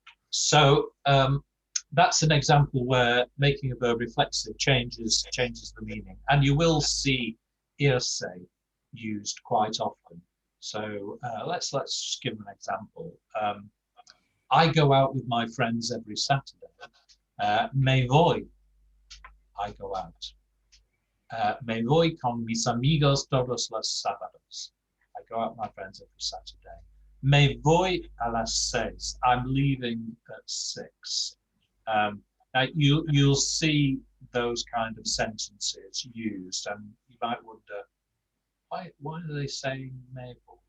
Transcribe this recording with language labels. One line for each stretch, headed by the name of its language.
English: So that's an example where making a verb reflexive changes the meaning, and you will see irse used quite often. So let's just give an example. I go out with my friends every Saturday.
Spanish: Me voy.
English: I go out.
Spanish: Me voy con mis amigos todos los sábados.
English: I go out with my friends every Saturday.
Spanish: Me voy a las 6.
English: I'm leaving at 6. Now you'll see those kind of sentences used, and you might wonder why are they saying
Spanish: me voy?